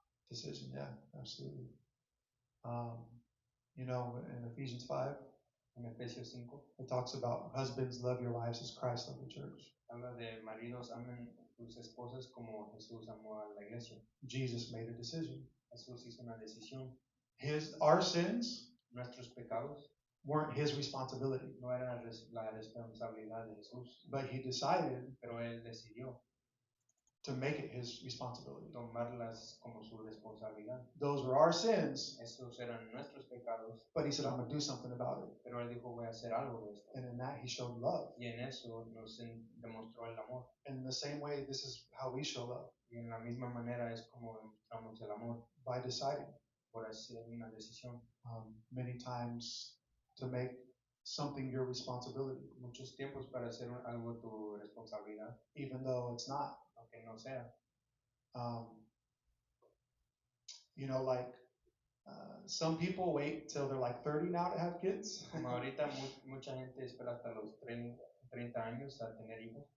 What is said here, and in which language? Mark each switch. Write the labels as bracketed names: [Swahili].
[English] Decision, yeah, absolutely. You know, in Ephesians 5, [Spanish] En Efesios 5, [English] it talks about husbands, love your wives as Christ loved the church. [Spanish] habla de maridos, amen sus esposas como Jesús amó a la iglesia. [English] Jesus made a decision. [Spanish] Jesús hizo una decisión. [English] Our sins [Spanish] Nuestros pecados [English] weren't his responsibility, [Spanish] no eran la responsabilidad de Jesús, [English] but he decided [Spanish] pero él decidió [English] to make it his responsibility. [Spanish] tomarlas como su responsabilidad. [English] Those were our sins, [Spanish] Esos eran nuestros pecados, [English] but he said, I'm going to do something about it. [Spanish] pero él dijo, voy a hacer algo de esto. [English] And in that, he showed love. [Spanish] Y en eso nos demostró el amor. [English] And in the same way, this is how we show love, [Spanish] Y en la misma manera es como demostramos el amor, [English] by deciding [Spanish] por hacer una decisión. [English] many times to make something your responsibility, [Spanish] Muchos tiempos para hacer algo tu responsabilidad, [English] even though it's not. [Spanish] aunque no sea. [English] You know, like some people wait till they're like 30 now to have kids [Spanish] Como ahorita mucha gente espera hasta los 30 años a tener hijos,